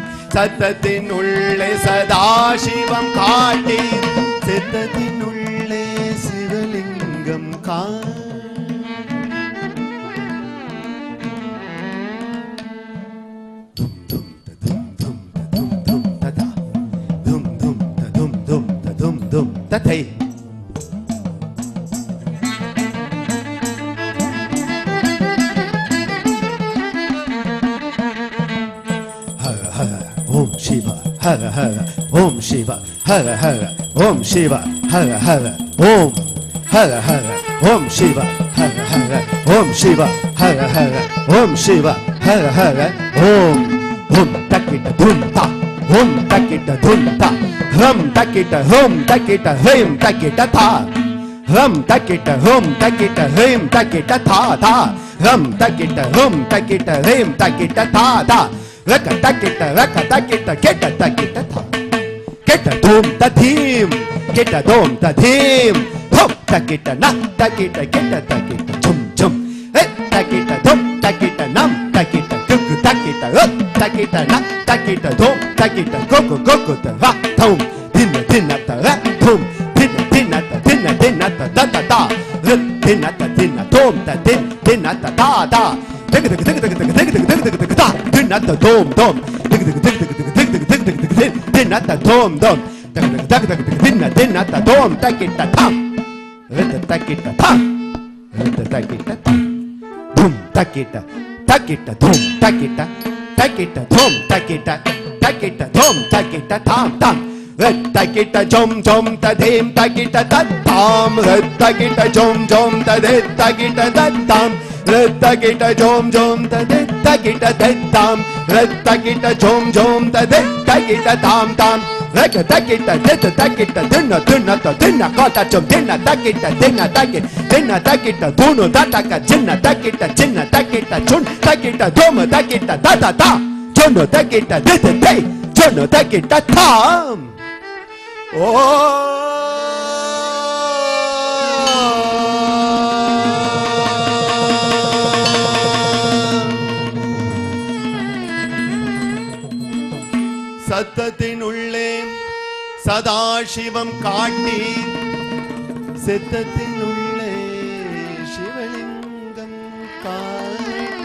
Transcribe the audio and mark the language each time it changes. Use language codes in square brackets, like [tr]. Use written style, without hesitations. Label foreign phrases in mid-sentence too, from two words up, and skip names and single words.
[ta] சத்தத்தினுள்ளே சதாசிவம் காட்டி சித்தத்தினுள்ளே சிவலிங்கம் [sa] தத்தை ॐ शिव हर हर ॐ शिव हर हर ॐ शिव हर हर ॐ हर हर ॐ शिव हर हर ॐ शिव हर हर ॐ शिव हर हर ॐ Takita Dunta, Om Takita Dunta, Ram Takita, Hom Takita, Him Takita Ta, Ram Takita, Hom Takita, Him Takita Ta Ta, Ram Takita, Hom Takita, Him Takita Ta Ta. Raka takita, keta takita ta. Keta dom ta dim, keta dom ta dim. Hop takita na takita, keta takita chum chum. Hey takita dom takita nam takita kuku takita up takita na takita dom takita koko koko ta ra tom. Dinna dinna ta ra tom. Dinna dinna ta da da da. Dinna ta dinna dom ta dinna ta da da. Dinata dom dom dinata dom dom dinata dom takita tam takita tam takita tam dum takita takita dom takita takita dom takita takita dom takita tam tam takita jom jom ta dim takita ta tam takita jom jom ta dim takita ta tam takita jom jom ta dim takita ta tam takita jom jom ta dim takita tam tam takita takita dinna kata jom dinna takita dunu tataka jinna takita chun takita dom takita ta ta ta jono takita de jono takita tam. [ta] சத்தத்தினுள்ளே சதாசிவம் காட்டி சித்தத்தினுள்ளே சிவலிங்கம் காட்டி